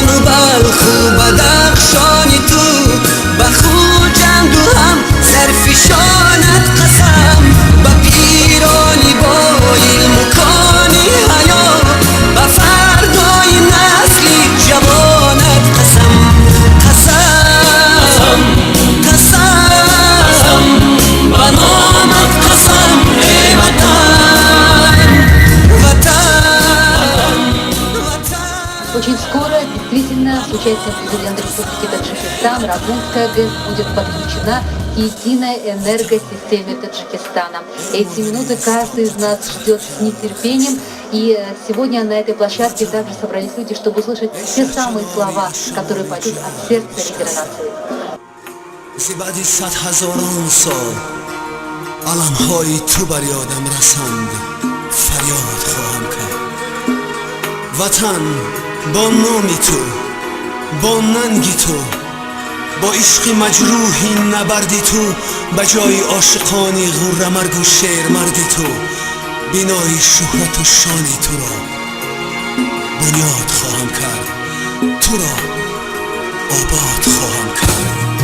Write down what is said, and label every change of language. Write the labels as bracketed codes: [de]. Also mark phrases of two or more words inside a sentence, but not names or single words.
[fa] و بلخ و بدخشانی تو به خوجند و هم زرفشانت قسم به پیرانی با علم و کانی حیا به فردای نسلی جوانت قسم قسم قسم به نامت قسم ای وطن وطن وطن. [ru] Очень скоро, действительно, с участием президента Республики Таджикистан, Рогунская ГЭС будет подключена к единой энергосистеме Таджикистана. Эти минуты каждый из нас ждет с нетерпением. И сегодня на этой площадке также собрались люди, чтобы услышать те самые слова, которые пойдут от сердца лидера нации. [fa] بعد 100,000 سال علم‌های تو بر یادم رسند فریاد خواهم کرد وطن با نامی تو با ننگی تو با عشق مجروحی نبردی تو به جای عاشقانی غره مرگ و شعر مردی تو بینای شهرت و شانی تو را بنیاد خواهم کرد تو را آباد خواهم کرد